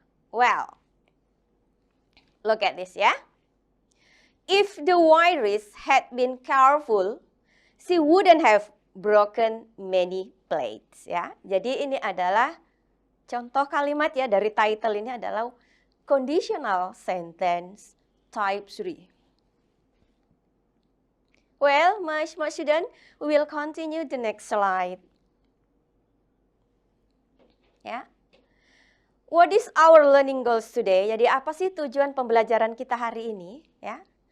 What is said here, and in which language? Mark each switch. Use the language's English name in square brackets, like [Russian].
[English] Well, look at this ya. If the virus had been careful, she wouldn't have broken many plates ya. [Indonesian] Jadi ini adalah contoh kalimat ya dari title ini adalah conditional sentence type 3. [English] Well, my smart student, we will continue the next slide. Ya. What is our learning goals today? [Indonesian] Jadi apa sih tujuan pembelajaran kita hari ini ya?